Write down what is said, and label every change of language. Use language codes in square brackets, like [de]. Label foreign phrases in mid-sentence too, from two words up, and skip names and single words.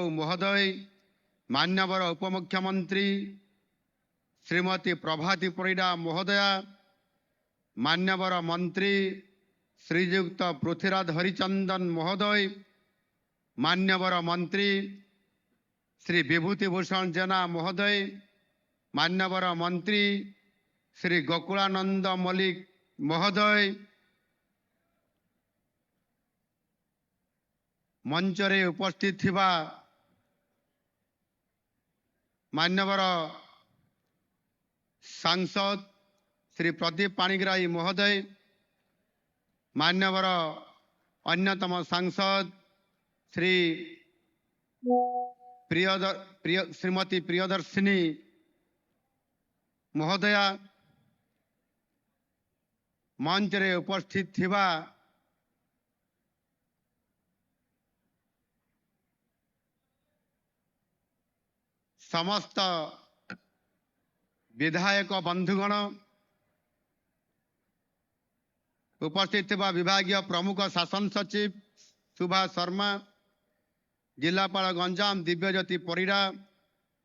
[or] ମହୋଦୟ, ମାନ୍ୟବର ଉପମୁଖ୍ୟମନ୍ତ୍ରୀ ଶ୍ରୀମତୀ ପ୍ରଭାତୀ ପରିଡ଼ା ମହୋଦୟା, ମାନ୍ୟବର ମନ୍ତ୍ରୀ ଶ୍ରୀଯୁକ୍ତ ପୃଥ୍ୱୀରାଜ ହରିଚନ୍ଦନ ମହୋଦୟ, ମାନ୍ୟବର ମନ୍ତ୍ରୀ ଶ୍ରୀ ବିଭୂତି ଭୂଷଣ ଜେନା ମହୋଦୟ, ମାନ୍ୟବର ମନ୍ତ୍ରୀ ଶ୍ରୀ ଗୋକୁଳାନନ୍ଦ ମଲ୍ଲିକ ମହୋଦୟ, ମଞ୍ଚ ରେ ଉପସ୍ଥିତ ଥିବା ମାନ୍ୟବର ସାଂସଦ ଶ୍ରୀ ପ୍ରଦୀପ ପାଣିଗ୍ରାହୀ ମହୋଦୟ, ମାନ୍ୟବର ଅନ୍ୟତମ ସାଂସଦ ଶ୍ରୀ ଶ୍ରୀମତୀ ପ୍ରିୟଦର୍ଶିନୀ ମହୋଦୟା, ମଞ୍ଚ ରେ ଉପସ୍ଥିତ ଥିବା ସମସ୍ତ ବିଧାୟକ ବନ୍ଧୁଗଣ, ଉପସ୍ଥିତ ଥିବା ବିଭାଗୀୟ ପ୍ରମୁଖ ଶାସନ ସଚିବ ସୁଭାଷ ଶର୍ମା, ଜିଲ୍ଲାପାଳ ଗଞ୍ଜାମ ଦିବ୍ୟଜ୍ୟୋତି ପରିଡ଼ା,